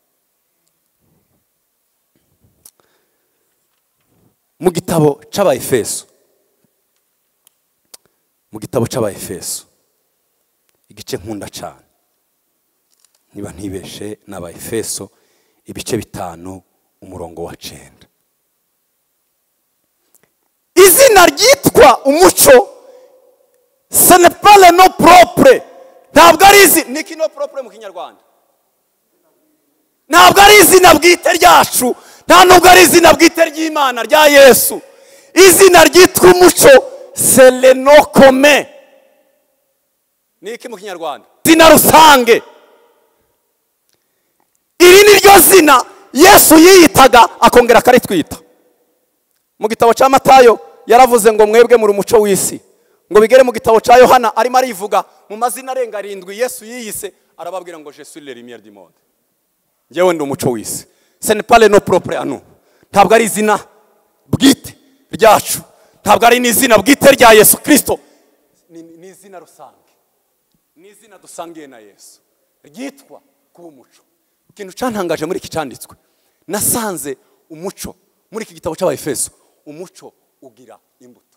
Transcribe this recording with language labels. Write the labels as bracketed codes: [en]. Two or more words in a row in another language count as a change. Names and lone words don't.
[rw] Mu gitabo c'Abaefeso, igice nkunda cyane, niba ntibeshe n'Abaefeso ibice 5 umurongo wa 9. Izina ryitwa umuco, [fr] ce n'est pas le nom propre [rw] ntabwo ari izina ni kino propre mu kinyarwanda, ntabwo ari izina bwite ryacu, nta nubwo ari izina bwite ry'Imana rya Yesu. Izina ryitwa umuco, [fr] c'est le nom commun. [rw] Ni iki mu kinyarwanda? Izina rusange. Iri ni ryo zina Yesu yiyitaga akongera akaritwita. Mu gitabo cya Matayo yaravuze ngo mwebwe muri umuco w'isi. Ngo bigere mu gitabo cya Yohana arimo arivuga mu mazina arenga 7 Yesu yiyise, arababwira ngo [fr] je suis le lumière du monde. [rw] Njyewe ndi umuco w'isi. [fr] Ce n'est pas le nom propre à nous. [rw] Ntabwo ari izina bwite ryacu, ntabwo ari n'izina bwite rya Yesu Kristo. Ni izina rusange, ni izina dusangiye na Yesu ryitwa kuba umuco. Ikintu cyantangaje muri iki cyanditswe, nasanze umuco muri iki gitabo cy'Abaefeso, umuco ugira imbuto.